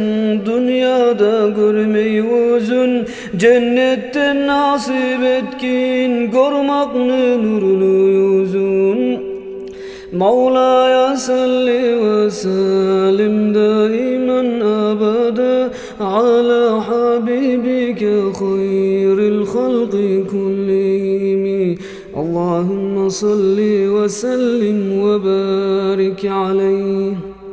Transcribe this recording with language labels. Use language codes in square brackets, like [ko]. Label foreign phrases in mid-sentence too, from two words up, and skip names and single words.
[tr] dünyada görmeyi özün cennetten nasip etkin görmek nurlu yüzün Mevla'ya [ar] صلّ وسلّم دائما أبدا على حبيبك خير الخلق كلهم اللهم صلّ وسلّم وبارك عليه